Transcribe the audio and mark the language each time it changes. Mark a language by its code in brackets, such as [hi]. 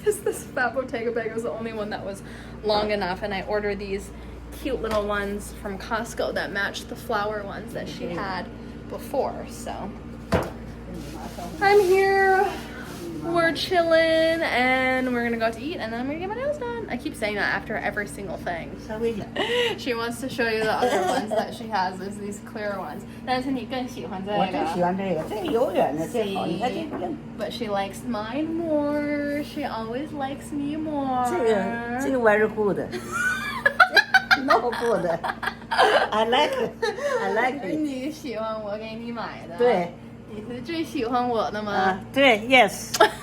[en] This fat Bottega bag was the only one that was long enough, and I ordered these cute little ones from Costco that matched the flower ones that she had before. So I'm here, we're chilling, and we're gonna go out to eat, and then I'm gonna get my nails done. I keep saying that after every single thing. She wants to show you the other ones that she has. There's these clear ones. [zh] 但是你更喜欢这个。我最喜欢这个，这个永远的最好。你看这个， [en] But she likes mine more. She always likes me more. [zh] 这个 [en] very good. No good. I like it. I like it. [zh] 你喜欢我给你买的。对。你是最喜欢我的吗？对 ， [en] yes.